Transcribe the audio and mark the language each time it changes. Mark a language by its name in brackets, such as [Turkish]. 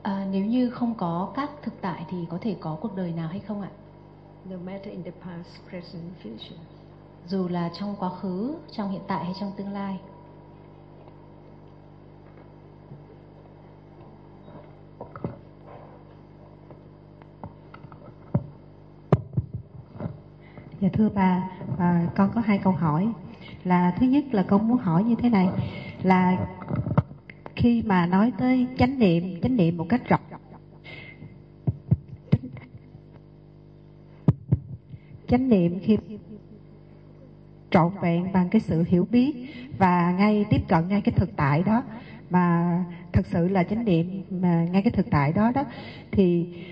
[Vietnamese] Nếu như không có các thực tại thì có thể có cuộc đời nào hay không ạ? [English] No matter in the past, present, future. [Vietnamese] Dù là trong quá khứ, trong hiện tại hay trong tương lai. Dạ thưa bà, con có hai câu hỏi. Là thứ nhất là con muốn hỏi như thế này, là khi mà nói tới chánh niệm một cách rộng, chánh niệm khi trọn vẹn bằng cái sự hiểu biết và ngay tiếp cận ngay cái thực tại đó, mà thực sự là chánh niệm mà ngay cái thực tại đó đó, thì